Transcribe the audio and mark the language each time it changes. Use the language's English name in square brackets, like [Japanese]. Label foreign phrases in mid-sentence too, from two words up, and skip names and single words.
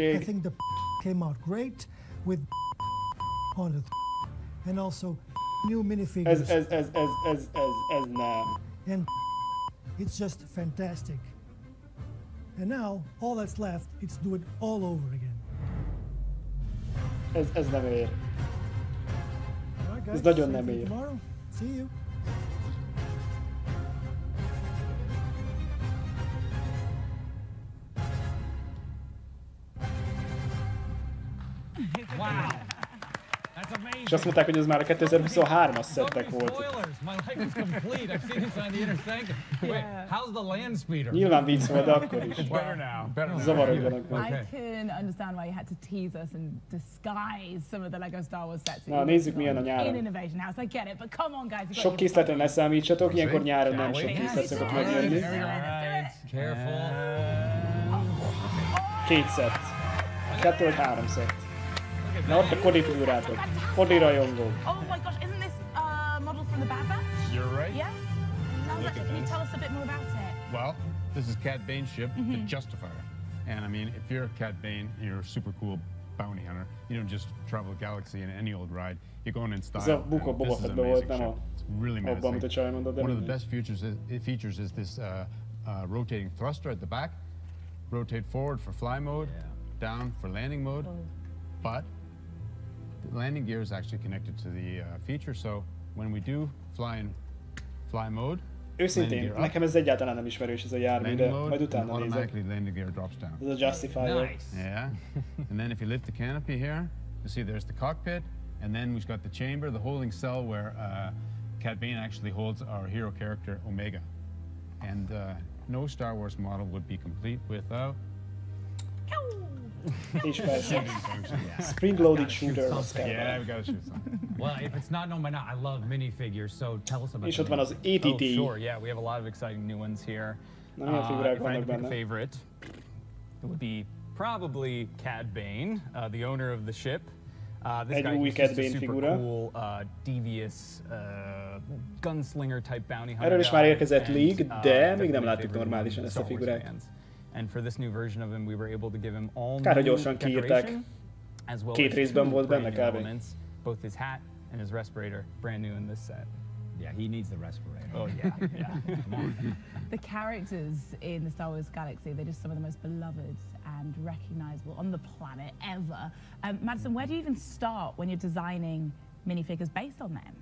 [English] I think the came out great with on it, and also new minifigures. And it's just fantastic. And now, all that's left, it's do it all over again. [Hungarian] Ez nem ér. Ez nagyon nem ér. [English] See you. Wow. That's amazing. [Hungarian] És azt mondták, hogy ez már a 2023-as szettek volt. [English] My life is complete. I've seen this on the internet. Wait, how's the land speeder? [Hungarian] Nyilván vicc volt, de akkor is. [English] It's better now. [Hungarian] Zavarogjanak meg. [English] I can understand why you had to tease us and disguise some of the LEGO Star Wars sets. [Hungarian] Na, nézzük milyen a [English] In [Hungarian] nyáron. [English] Innovation House, I get it, but come on guys. [Hungarian] Sok készletre ne számítsatok, ilyenkor nyáron nem sok készlet szokott megjönni. [English] Careful. [Hungarian] 2 szett. 2 vagy 3 szett. Na ott a Cody figurátok. Cody rajongó. [English] Oh my gosh, isn't this model from the Bad Batch? You're right. Yeah? Can you tell us a bit more about it? Well, this is Cad Bane's ship, the Justifier. And I mean, if you're Cad Bane, you're a super cool bounty hunter. You don't just travel the galaxy in any old ride. You're going in style. [Hungarian] Ez a Book of Boba Fettben volt, nem [English] really [Hungarian] abban, amit a csaj mondott. [English] One of the best features is this rotating thruster at the back. Rotate forward for fly mode, down for landing mode. But the landing gear is actually connected to the feature, so when we do fly mode, [Hungarian] őszintén, nekem ez egyáltalán nem ismerős ez a jármű, de majd utána nézek. [English] landing gear drops down. [Hungarian] Ez a Justifier. [English] Nice. Yeah. And then if you lift the canopy here, you see there's the cockpit, and then we've got the chamber, the holding cell where Cad Bane actually holds our hero character Omega. And no Star Wars model would be complete without. [Hungarian] És persze. [English] Spring-loaded shooter. Yeah, we gotta shoot something. Well, if it's not known by now, I love minifigures, so tell us about [Hungarian] És ott van az ATT. [English] Oh, sure, yeah, we have a lot of exciting new ones here. [Hungarian] Na, milyen figurák [English] if I had [Hungarian] vannak [English] to pick a [Hungarian] benne? [English] favorite, it would be probably Cad Bane, the owner of the ship. This [Hungarian] Egy [English] guy [Hungarian] új [English] is [Hungarian] Cad [English] just a [Hungarian] Bane [English] super [Hungarian] figura. [English] cool, devious gunslinger type bounty hunter. [Hungarian] Erről is már érkezett [English] and, [Hungarian] leak, de még nem [English] definitely [Hungarian] láttuk [English] favorite [Hungarian] normálisan ezt a [English] Star Wars [Hungarian] figurát. [English] fans. And for this new version of him, we were able to give him all [Hungarian] Kár, hogy [English] new [Hungarian] gyorsan kiírták. [English] decoration, as well [Hungarian] 2 [English] as [Hungarian] részben 2 volt [English] brand [Hungarian] benne [English] new [Hungarian] kb. [English] elements, both his hat and his respirator, brand new in this set. Yeah, he needs the respirator. Oh yeah, yeah. Come on. The characters in the Star Wars galaxy, they're just some of the most beloved and recognizable on the planet ever. Madison, where do you even start when you're designing minifigures based on them?